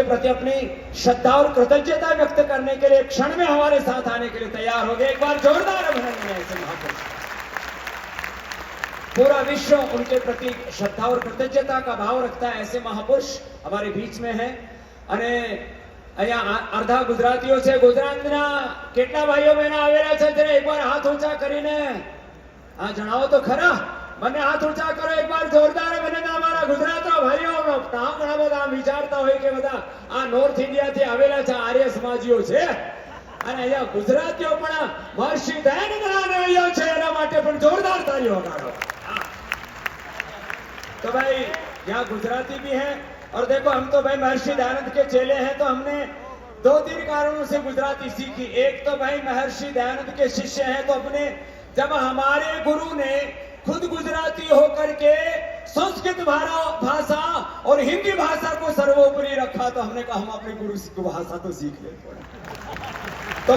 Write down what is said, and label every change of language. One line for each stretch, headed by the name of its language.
Hindi: प्रति अपनी श्रद्धा और कृतज्ञता व्यक्त करने के लिए क्षण में हमारे साथ आने के लिए तैयार हो गए। एक बार जोरदार अभिनंदन है ऐसे महापुरुष। पूरा विश्व उनके प्रति श्रद्धा और कृतज्ञता का भाव रखता है। ऐसे महापुरुष हमारे बीच में है।
Gujarati: અને અહીંયા અડધા ગુજરાતીઓ છે, ગુજરાતના કેટલા ભાઈઓ બહેનો આવેલા છે જરા એકવાર હાથ ઊંચા કરીને હા જણાવો તો ખરા, મને હાથ ઊંચા કરો એકવાર જોરદાર અભિનંદન અમારા ગુજરાતના ભાઈઓનો। નામ ઘણા બધા આમ વિચારતા હોય કે બધા આ નોર્થ ઇન્ડિયાથી આવેલા છે આર્ય સમાજીઓ છે અને અહીંયા ગુજરાતીઓ પણ મહર્ષિ દયાનંદના અનુયાયીઓ છે, એના માટે પણ જોરદાર તાળીઓ વગાડો।
Hindi: तो भाई यहाँ गुजराती भी हैं और देखो हम तो भाई महर्षि दयानंद के चेले हैं, तो हमने 2-3 कारणों से गुजराती सीखी। एक तो भाई महर्षि दयानंद के शिष्य हैं, तो अपने जब हमारे गुरु ने खुद गुजराती होकर के संस्कृत भाषा और हिंदी भाषा को सर्वोपरि रखा, तो हमने कहा हम अपने गुरु की भाषा तो सीख लेते हैं।